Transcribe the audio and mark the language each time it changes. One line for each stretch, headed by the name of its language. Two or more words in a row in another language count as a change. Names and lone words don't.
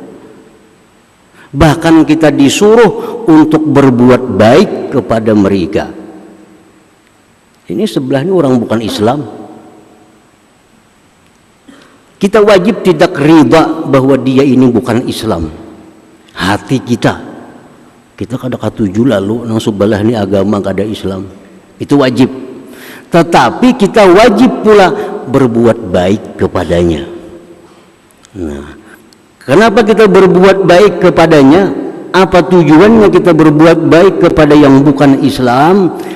Indonesian: Bahkan kita disuruh untuk berbuat baik kepada mereka. Ini sebelah ini orang bukan Islam. Kita wajib tidak ridha bahwa dia ini bukan Islam.
Banjar: Hati kita kada katuju lalu nang sebelah ini agama kada Islam.
Indonesian: Itu wajib. Tetapi kita wajib pula berbuat baik kepadanya. Nah, kenapa kita berbuat baik kepadanya? Apa tujuannya kita berbuat baik kepada yang bukan Islam?